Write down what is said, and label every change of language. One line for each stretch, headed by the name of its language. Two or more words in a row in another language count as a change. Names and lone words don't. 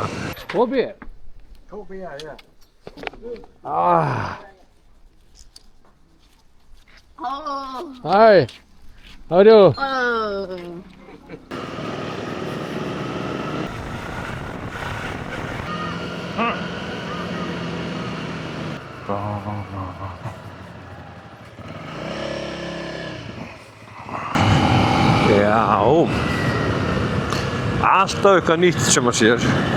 English: Tobi? Tobi, yeah. Oh. Hi. How are you? Oh.
Icelandic: Já, alltaf eitthvað nýtt sem að sér.